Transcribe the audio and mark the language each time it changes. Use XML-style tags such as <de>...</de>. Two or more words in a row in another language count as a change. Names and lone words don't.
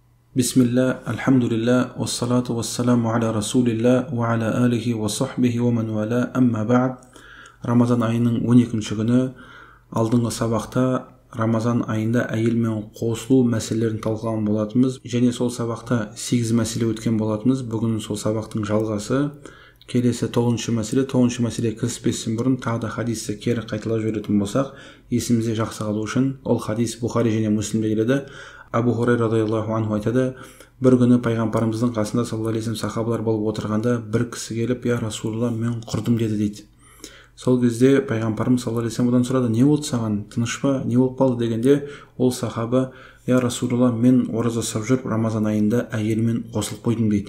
<ar>بسم الله، الحمد لله، والصلاة والسلام على رسول الله، وعلى آله وصحبه ومن والاه، أما بعد.</ar> <kk>Рамазан айының 12-ші күні алдыңғы сабақта Рамазан айында әйелмен қосылу мәселелерін талқылаған болатынбыз, және сол сабақта 8 мәселе өткен болатынбыз. Бүгін сол сабақтың жалғасы. Келесі 9-шы мәселе. 9-шы мәселе кіріспестен бұрын тағы да хадисті кері қайталап жіберетін болсақ, есімізде жақсы қалу үшін, ол хадис Бухари және Муслимде келеді. Абу Хурайра</kk> <ar>رضي الله عنه</ar> <kk>айтады, бір күні пайғамбарымыздың қасында</kk> <ar>صلى الله عليه</ar> <kk>сахабалар болып отырғанда бір кісі келіп,</kk> <ar>يا رسول الله,</ar> <kk>мен құрдым деді дейді. Сол кезде пайғамбарымыз</kk> <ar>صلى الله عليه</ar> <kk>одан сұрады, не болды саған, тыныш па, не болып қалды дегенде, ол сахаба,</kk> <ar>يا رسول الله,</ar> <kk>мен ораза ұстап жүріп Рамазан айында әйелімен қосылып қойдым дейді.</kk>